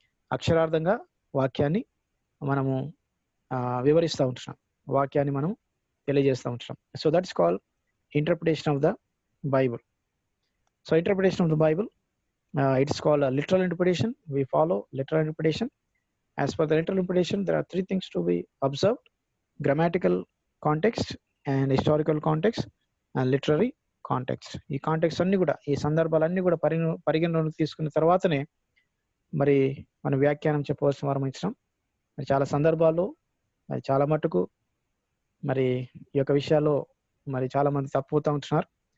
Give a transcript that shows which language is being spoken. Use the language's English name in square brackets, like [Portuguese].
[Telugu] అక్షరార్థంగా వాక్యాన్ని మనము వివరిస్తూ ఉంటున్నాం, వాక్యాన్ని మనం తెలియజేస్తూ ఉంటున్నాం. [English] So that is called interpretation of the Bible. So interpretation of the Bible, it is called literal interpretation. We follow literal interpretation. As per the literal interpretation, there are 3 things to be observed: grammatical context and historical context and literary context. [Telugu] ఈ context అన్ని కూడా, ఈ సందర్భాలన్నీ కూడా పరిగణలోకి తీసుకున్న తర్వాతనే మరి మనం వ్యాఖ్యానం చెప్పవలసిన వారం ఇచ్చినాం. మరి చాలా సందర్భాల్లో మరి చాలా మట్టుకు మరి ఈ యొక్క విషయాల్లో మరి చాలా మంది తప్పుతూ ఉంటున్నారు.